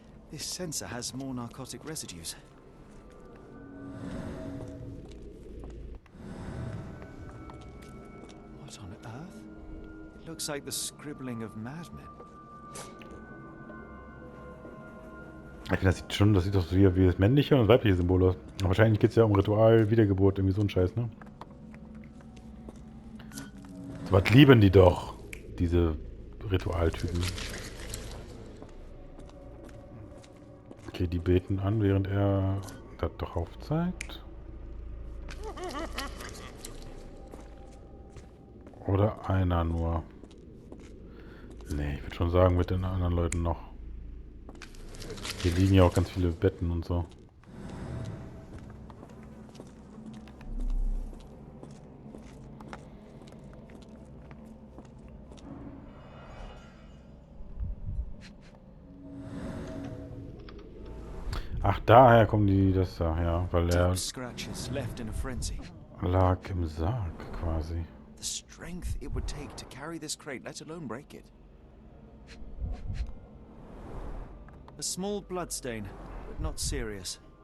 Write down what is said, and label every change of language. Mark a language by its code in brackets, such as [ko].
[en] This sensor has more narcotic residues. What on earth? It looks like the scribbling of madmen. [de] Ich finde, das sieht doch so wie das männliche und das weibliche Symbol aus. Aber wahrscheinlich geht es ja um Ritual, Wiedergeburt, irgendwie so ein Scheiß, ne? So was lieben die doch, diese Ritualtypen. Okay, die beten an, während er das doch aufzeigt. Oder einer nur. Nee, ich würde schon sagen, mit den anderen Leuten noch. Hier liegen ja auch ganz viele Betten und so. Ach, daher kommen die, das da, ja, weil er [en] Deep scratches left in a frenzy. [de] lag im Sarg quasi. [en] The strength it would take to carry this crate, let alone break it. A small bloodstain, but not serious.